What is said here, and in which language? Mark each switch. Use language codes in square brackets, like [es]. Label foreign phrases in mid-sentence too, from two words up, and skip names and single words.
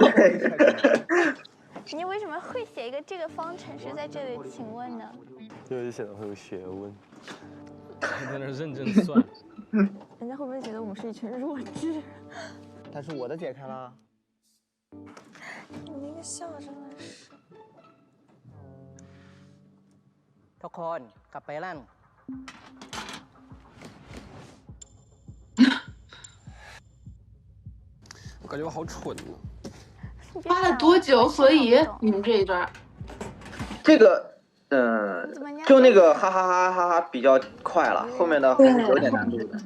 [zh] 你为什么会写一个这个方程式在这里？请问呢？因为显得很有学问。在那认真算。人家会不会觉得我们是一群弱智？但是我的解开了。你那个笑真的是。 [th] ทุกคนกลับไปลั่น [zh] 我感觉我好蠢呢。花了多久？所以你们这一段，这个，就那个哈哈哈哈哈比较快了，后面的还是有点难度的。